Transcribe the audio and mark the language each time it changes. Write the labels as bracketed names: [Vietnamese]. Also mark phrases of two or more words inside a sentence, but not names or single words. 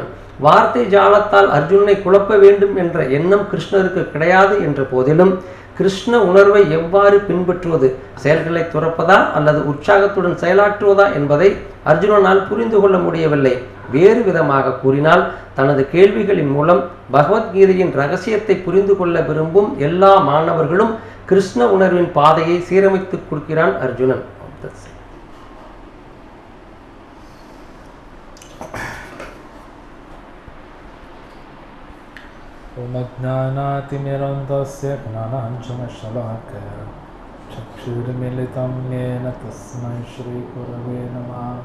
[Tamil] வார்த்தை ஜாலத்தால் அர்ஜுனனை குழப்ப வேண்டும் என்ற எண்ணம் கிருஷ்ணருக்கு கிடையாது என்ற போதிலும் கிருஷ்ண உணர்வை எவ்வாறு பின்பற்றுவது, செயல்களை துறப்பதா அல்லது உற்சாகத்துடன் செயலாற்றுவதா என்பதை அர்ஜுனனால் புரிந்து கொள்ள முடியவில்லை. வேறு விதமாக கூறினால், தனது கேள்விகளின் மூலம் பகவத்கீதையின் ரகசியத்தை புரிந்து கொள்ள விரும்பும் எல்லா மாணவர்களும் கிருஷ்ண உணர்வின் பாதையை சீரமைத்துக் கொடுக்கிறான் அர்ஜுனன். [Sanskrit] ओम अज्ञानातिमिरन्धस्य ज्ञानाञ्जनशलाकया चक्षुर्मिलितं येन तस्मै श्रीगुरवे नमः.